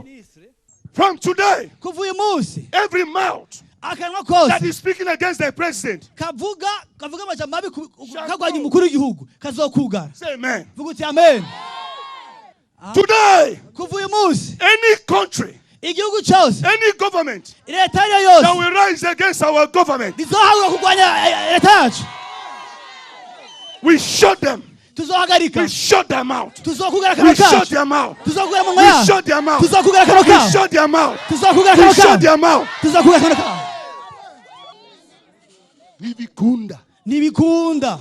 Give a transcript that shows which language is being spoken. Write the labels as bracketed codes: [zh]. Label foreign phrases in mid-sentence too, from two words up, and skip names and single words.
[en] From today, [rn] Kuva uyu munsi [en] every mouth [rn] akanwa [en] that [rn] kose [en] is speaking against the president, [rn] kavuga amajambo mabi kagwanya umukuru w'igihugu kazokugara. [en] say amen. [rn] Vuga uti amen. [en] Today, [rn] Kuva uyu munsi [en] any country, [rn] igihugu cyose [en] any government [rn] leta ariyo [en] that [rn] yose [en] will rise against our government, [rn] rizohaguruka kurwanya leta yacu [en] we shut them. [rn] tuzohagarika [en] We shut them out. [rn] tuzokugara [en] We [rn] akanwa [en] shut [rn] kacu [en] them out. [rn] tuzokugara mu [en] We [rn] nkaya [en] shut them out. [rn] tuzokugara akanwa [en] We [rn] kacu [en] shut them out. [rn] tuzokugara [en] We [rn] akanwa [en] shut [rn] kacu [en] them out. [rn] tuzokugara akanwa kacu. Nibikunda. Nibikunda